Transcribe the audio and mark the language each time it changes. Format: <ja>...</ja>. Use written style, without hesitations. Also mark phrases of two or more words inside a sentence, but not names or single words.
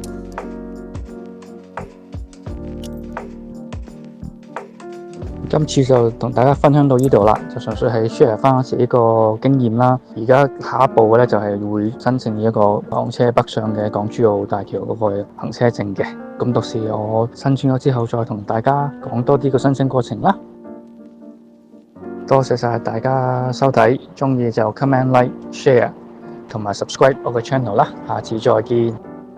<yue>今次就同大家分享到呢度啦，就純粹係 share 翻我自己個經驗啦。而家下一步嘅咧就係會申請一個港車北上嘅港珠澳大橋嗰個行車證嘅。咁到時我申請咗之後再同大家講多啲個申請過程啦。多謝晒大家收睇，鍾意就</yue> <en>comment like share</en> <yue>同埋 subscribe 我嘅 channel 啦。下次再見。</yue>